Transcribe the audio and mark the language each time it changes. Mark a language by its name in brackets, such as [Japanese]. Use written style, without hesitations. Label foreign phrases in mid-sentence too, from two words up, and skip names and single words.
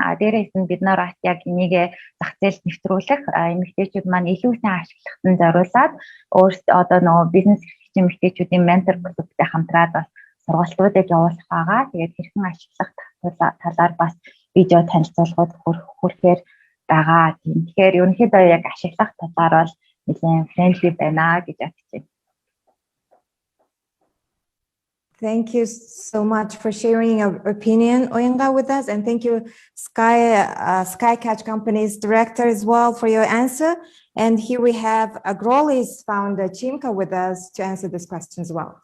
[Mongolian] Дээрээс нь бид нар яг энийг зах зээлд нэвтрүүлэх эмэгтэйчүүд маань илүү сайн ашиглахад зориулаад өөрсдөө одоо нөгөө бизнес эмэгтэйчүүдийн ментор клубтэй хамтраад бас сургалтуудыг явуулах байгаа. Тэгээд хэрхэн ашиглах талаар бас видео танилцуулгууд хүрхээр байгаа. Тэгэхээр ерөнхийдөө яг ашиглах талаар бол нэлээд friendly байна гэж бодчих. [English] Thank you so much for sharing your opinion, Oyenga, with us, and thank you, SkyCatch Company's director as well for your answer. And here we have Agroli's founder, Chimka, with us to answer this question as well.